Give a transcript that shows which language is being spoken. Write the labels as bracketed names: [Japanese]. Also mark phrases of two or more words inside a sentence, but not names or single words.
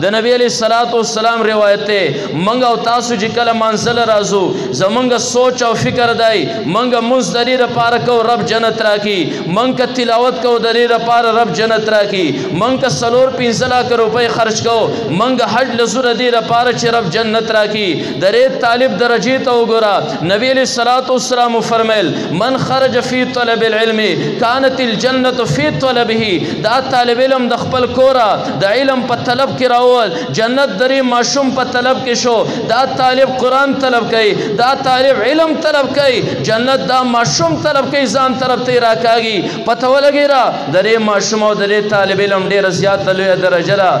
[Pashto] د نبي [Arabic] علیه الصلاۃ والسلام [Pashto] روایت دی موږ او تاسو چې کله منزل راځو زمونږ سوچ او فکر دی موږ مونځ د دې دپاره کوو رب جنت راکړي موږ که تلاوت کوو د دې دپاره رب جنت راکړي موږ که 4-5 لاکھ روپۍ خرچ کوو موږ حج لزو د دې دپاره چې رب جنت راکړي. د دې طالب درجې ته وګوره نبي [Arabic] علیه الصلاۃ والسلام [Pashto] فرمایل [Arabic] من خرج فی طلب العلم کانت الجنة فی طلبه. [Pashto] دا طالب علم د خپل کوره د علم په طلب کې راول جنت درې ماشوم په طلب کې شو. دا طالب قرآن طلب کوي دا طالب علم طلب کوي جنت دا ماشوم طلب کوي ځان طرف ته راکاږي. پته ولګېده د دې ماشوم او د دې طالب علم ډېره زیاته لویه درجه ده.